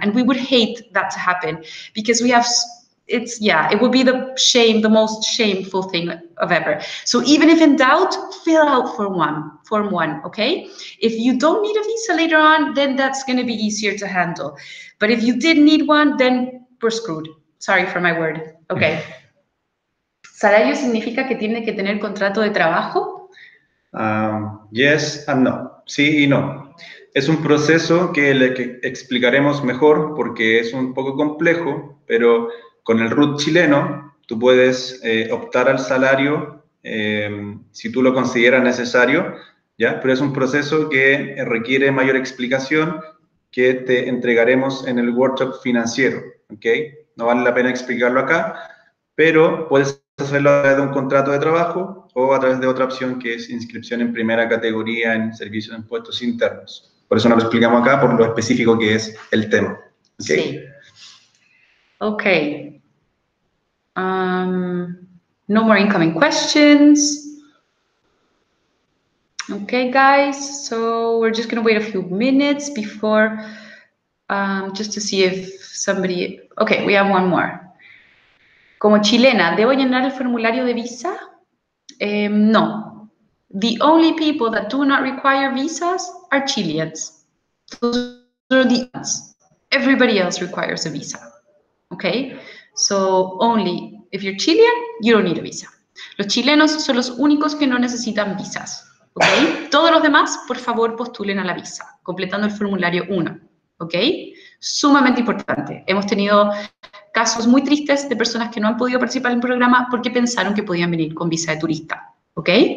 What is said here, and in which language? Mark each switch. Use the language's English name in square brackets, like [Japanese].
[English] And we would hate that to happen, because we have, it would be the most shameful thing of ever. So even if in doubt, fill out Form 1, okay? If you don't need a visa later on, then that's gonna be easier to handle. But if you did need one, then we're screwed. Sorry for my word, okay. [Spanish] ¿Salario significa que tiene que tener contrato de trabajo? [English] Yes and no. [Spanish] Sí y no. Es un proceso que explicaremos mejor porque es un poco complejo, pero con el RUT chileno tú puedes optar al salario si tú lo consideras necesario, ¿ya? Pero es un proceso que requiere mayor explicación que te entregaremos en el workshop financiero, ¿ok? No vale la pena explicarlo acá, pero puedes hacerlo a través de un contrato de trabajo o a través de otra opción que es inscripción en primera categoría en servicios de impuestos internos. Por eso no lo explicamos acá, por lo específico que es el tema. ¿Okay? Sí. Okay. [English] No more incoming questions. Okay, guys, so we're just going to wait a few minutes before, just to see if somebody, okay, we have one more. [Spanish] Como chilena, ¿debo llenar el formulario de visa? No. [English] The only people that do not require visas are Chileans. Those are the ones. Everybody else requires a visa. Okay? So only if you're Chilean, you don't need a visa. [Spanish] Los chilenos son los únicos que no necesitan visas. Okay? Todos los demás, por favor, postulen a la visa, completando el formulario 1. Okay? Sumamente importante. Hemos tenido casos muy tristes de personas que no han podido participar en el programa porque pensaron que podían venir con visa de turista, ¿ok?